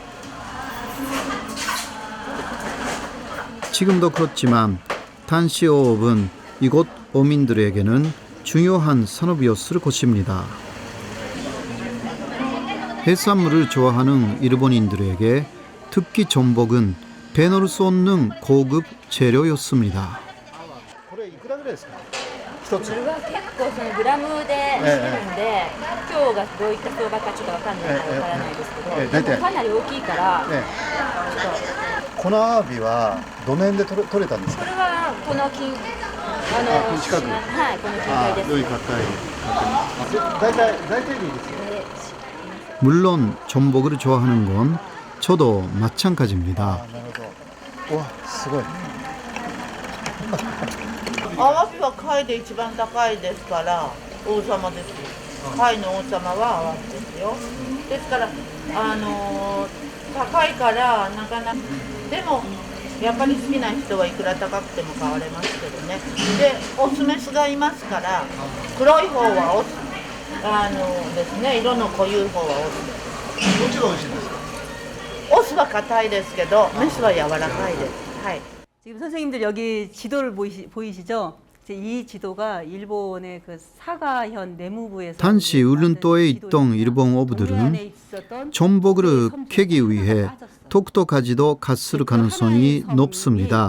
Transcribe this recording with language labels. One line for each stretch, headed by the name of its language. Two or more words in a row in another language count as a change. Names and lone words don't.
Korean: 지금도 그렇지만 당시 어업은 이곳 어민들에게는 중요한 산업이었을 것입니다. 해산물을 좋아하는 일본인들에게 특히 전복은 빼놓을 수 없는 고급 재료였습니다.
Japanese: これは結構そのグラムでしてるんで、今日がどういった相場かちょっとわかんないからわからないですけど、かなり大きいから、このアワビはどの辺で取れたんですか？これはこの近近く、はい、この近海です。良い方大体でいいですよ。
Korean: 물론 전복을 좋아하는 건 저도 마찬가지입니다.
Japanese: わ、すごい。アワビは貝で一番高いですから王様ですよ。貝の王様はアワビですよ。ですから高いからなかなかでもやっぱり好きな人はいくら高くても買われますけどね。でオスメスがいますから黒い方はオスですね。色の濃い方はオス。どっちが美味しいんですか？オスは硬いですけどメスは柔らかいです。はい。
Korean: 지금 선생님들 여기 지도를 보이시죠? 이 지도가 일본의 그 사가현 내무부에서 당시 울릉도에 있던 일본 어부들은 전복을 캐기 위해 독도까지도 갔을 가능성이 높습니다.